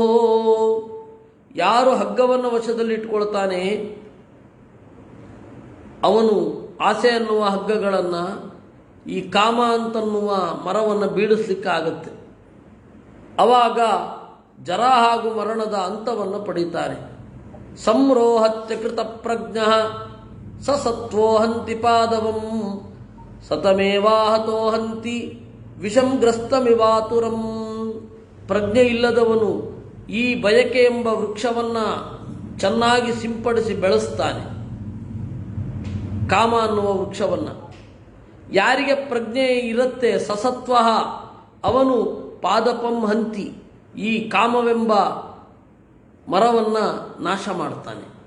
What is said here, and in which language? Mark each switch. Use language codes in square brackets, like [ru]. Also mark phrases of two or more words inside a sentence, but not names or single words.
[kn] ಯಾರು ಹಗ್ಗವನ್ನು ವಶದಲ್ಲಿಟ್ಕೊಳ್ತಾನೆ ಅವನು ಆಸೆ ಅನ್ನುವ ಹಗ್ಗಗಳನ್ನು ಈ ಕಾಮ ಅಂತನ್ನುವ ಮರವನ್ನು ಬೀಳಿಸ್ಲಿಕ್ಕಾಗತ್ತೆ. ಆವಾಗ ಜರ ಹಾಗೂ ಮರಣದ ಅಂತವನ್ನು ಪಡೀತಾರೆ. [sa] ಸಂರೋಹತ್ಯ ಕೃತ ಪ್ರಜ್ಞ ಸ ಸತ್ವೋ ಹಂತಿ ಪಾದವಂ ಸತಮೇವಾಹತೋ ಹಂತಿ ವಿಷಂಗ್ರಸ್ತಮಿವಾತುರಂ. [kn] ಪ್ರಜ್ಞೆ ಇಲ್ಲದವನು ಈ ಬಯಕೆ ಎಂಬ ವೃಕ್ಷವನ್ನು ಚೆನ್ನಾಗಿ ಸಿಂಪಡಿಸಿ ಬೆಳೆಸ್ತಾನೆ, ಕಾಮ ಅನ್ನುವ ವೃಕ್ಷವನ್ನು. ಯಾರಿಗೆ ಪ್ರಜ್ಞೆ ಇರುತ್ತೆ ಸಸತ್ವ ಅವನು [sa] ಪಾದಪಂ ಹಂತಿ, [kn] ಈ ಕಾಮವೆಂಬ ಮರವನ್ನು ನಾಶ ಮಾಡ್ತಾನೆ.